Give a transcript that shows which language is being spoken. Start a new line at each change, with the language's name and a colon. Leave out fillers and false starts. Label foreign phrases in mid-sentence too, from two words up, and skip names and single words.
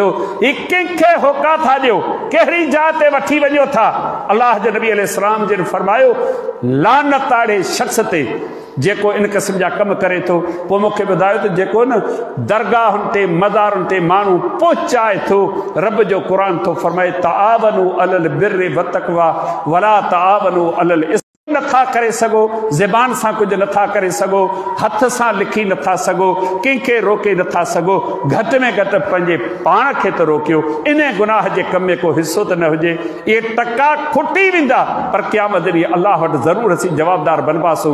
Sindhi: ही कंहिंखे होका था ॾियो, कहिड़ी जाइ ते वठी वञो था? अल्लाह जे नबी अलैहिस्सलाम जिन फरमायो लानत आड़े शख़्स ते जेको इन क़िस्म जा कम करे थो। पोइ मूंखे ॿुधायो त जेको न दरगाहुनि ते मज़ारुनि ते माण्हू पहुचाए थो, रब जो क़ुरान थो फरमाए
Arabic: تعاونوا على البر والتقوى ولا تعاونوا على الإثم.
Sindhi: नथा करे सघो, ज़बान सां कुझु नथा करे सघो, हथ सां लिखी नथा सघो, कंहिंखे रोके नथा सघो, घटि में घटि पंहिंजे पाण खे त रोकियो। इन गुनाह जे कम में को हिसो त न हुजे। इहे टका खुटी वेंदा, पर क़यामत ॾींहुं अल्लाह वटि ज़रूरु असीं जवाबदार बनबासूं।